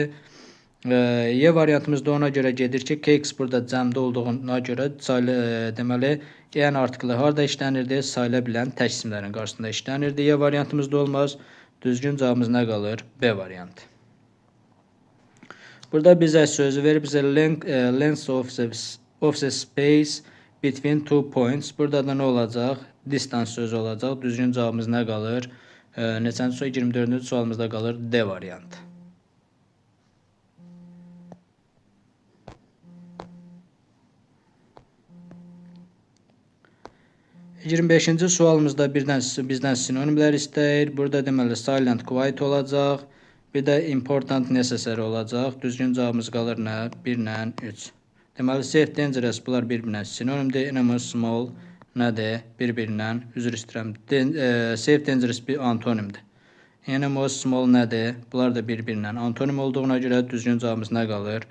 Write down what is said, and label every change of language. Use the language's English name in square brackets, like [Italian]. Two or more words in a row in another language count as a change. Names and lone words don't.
[Azerbaijani] Y variantımız da ona görə gedir ki, cakes burada cəmdə olduğuna görə deməli, yəni artiklı harda işlənirdi? Sayıla bilən tək isimlərin qarşısında işlənirdi. Y variantımız da olmaz. Düzgün cavabımız nə qalır? B variantı. Burada bizə sözü verib, bizə [English] length of the space between two points. [Azerbaijani] Burada da nə olacaq? Distance sözü olacaq. Düzgün cavabımız nə qalır? Neçənci sual? 24-cü sualımızda qalır D variantı. 25-ci sualımızda bizdən sinonimlər istəyir. Burada deməli [English] silent quiet [Azerbaijani] olacaq. Bir də [English] important necessary [Azerbaijani] olacaq. Düzgün cavabımız qalır nə? 1 ilə 3. Deməli [English] safe dangerous [Azerbaijani] bunlar bir-birinə sinonimdir. [English] Enormous small [Azerbaijani] nədir? Bir-birinə, üzr istəyirəm. [English] Safe dangerous [Azerbaijani] bir antonimdir. [English] Enormous small [Azerbaijani] nədir? Bunlar da bir-birinə antonim olduğuna görə düzgün cavabımız nə qalır?